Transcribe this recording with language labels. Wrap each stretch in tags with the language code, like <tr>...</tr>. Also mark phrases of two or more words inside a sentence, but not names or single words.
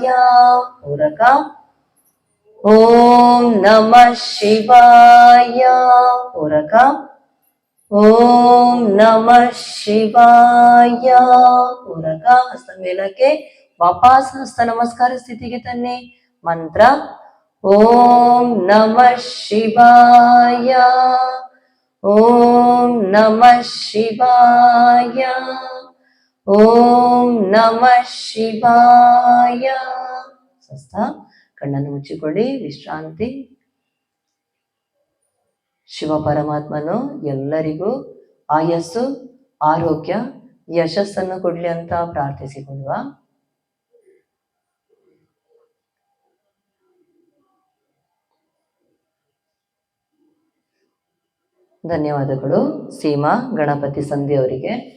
<sa>ಪೂರಕ ಓಂ ನಮಃ ಶಿವಾಯ. ಪೂರಕ ಓಂ ನಮಃ ಶಿವಾಯ.</sa> <kn>ಪೂರಕ. ಹಸ್ತ ಮೇಲಕ್ಕೆ. ವಾಪಸ್ ಹಸ್ತ ನಮಸ್ಕಾರ ಸ್ಥಿತಿಗೆ ತನ್ನಿ.</kn> <sa>ಮಂತ್ರ ಓಂ ನಮಃ ಶಿವಾಯ. ಓಂ ನಮಃ ಶಿವಾಯ. ಓಂ ನಮಃ ಶಿವಾಯ.</sa> <kn>ಸ್ವಸ್ಥ. ಕಣ್ಣನ್ನು ಮುಚ್ಚಿಕೊಳ್ಳಿ. ವಿಶ್ರಾಂತಿ. ಶಿವ ಪರಮಾತ್ಮನು ಎಲ್ಲರಿಗೂ ಆಯಸ್ಸು, ಆರೋಗ್ಯ, ಯಶಸ್ಸನ್ನು ಕೊಡ್ಲಿ ಅಂತ ಪ್ರಾರ್ಥಿಸಿಕೊಳ್ಳುವ. ಧನ್ಯವಾದಗಳು ಸೀಮಾ ಗಣಪತಿ ಸಂಧಿ ಅವರಿಗೆ.</kn>